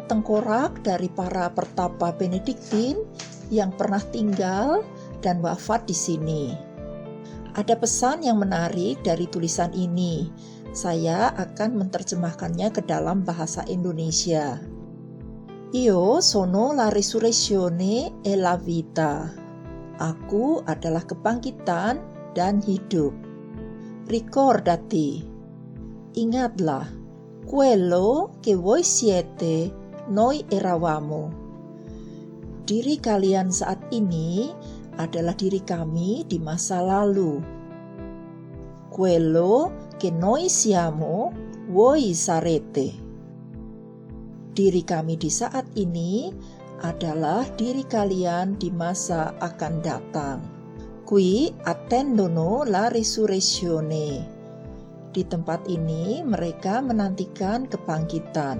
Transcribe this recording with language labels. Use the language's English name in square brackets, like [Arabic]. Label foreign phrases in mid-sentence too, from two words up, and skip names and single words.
[Indonesian] tengkorak dari para pertapa Benediktin yang pernah tinggal dan wafat di sini. Ada pesan yang menarik dari tulisan ini. Saya akan menerjemahkannya ke dalam bahasa Indonesia. [Italian] Io sono la risurrezione e la vita. [Indonesian] Aku adalah kebangkitan dan hidup. Ricordati. Ingatlah. [Italian] Quello che voi siete, noi eravamo. [Indonesian] Diri kalian saat ini adalah diri kami di masa lalu. [Italian] Quello che noi siamo, voi sarete. [Indonesian] Diri kami di saat ini adalah diri kalian di masa akan datang. [Italian] Qui attendono la risurrezione. [Indonesian] Di tempat ini mereka menantikan kebangkitan.